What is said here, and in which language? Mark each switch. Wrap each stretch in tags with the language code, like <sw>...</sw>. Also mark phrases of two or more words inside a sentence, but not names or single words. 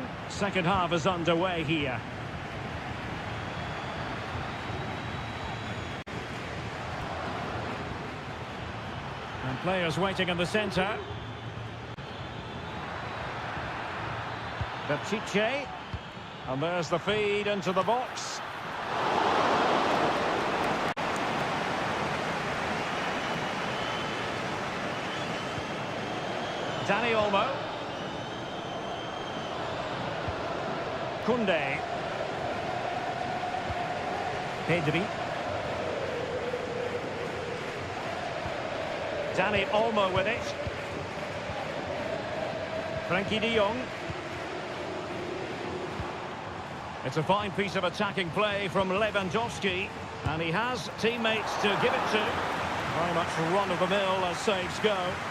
<en>Second half is underway here. And players waiting in the centre. Pírat's. And there's the feed into the box. Dani Olmo. Koundé. Pedri. Dani Olmo with it. Frankie de Jong. It's a fine piece of attacking play from Lewandowski, and he has teammates to give it to. Very much run-of-the-mill as saves go.</en>